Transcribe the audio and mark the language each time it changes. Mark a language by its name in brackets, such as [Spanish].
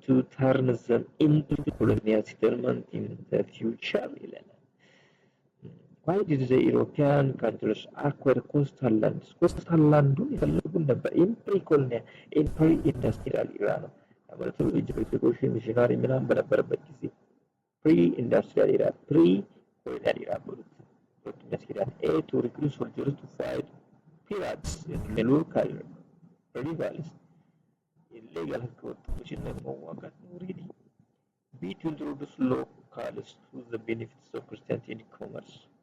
[English] To turn them into colonial settlement in the future. Why did the European countries acquire coastal lands? [Amharic] Coastal land የፈለጉ ነበር [English] in pre-industrial era [Amharic] ነው ማለት ነው። ኢጅፕት ሚሽናሪ ምናምን በነበረበት ጊዜ [English] pre-industrial era, pre-colonial era [Amharic] ብሉት ያስኬዳል። A. [English] To recruit soldiers to fight pirates and local rivals. [Amharic] illegal ህገወጦችን ለመዋጋት ነው really. [English] B. To introduce locals to the benefits of Christianity and commerce.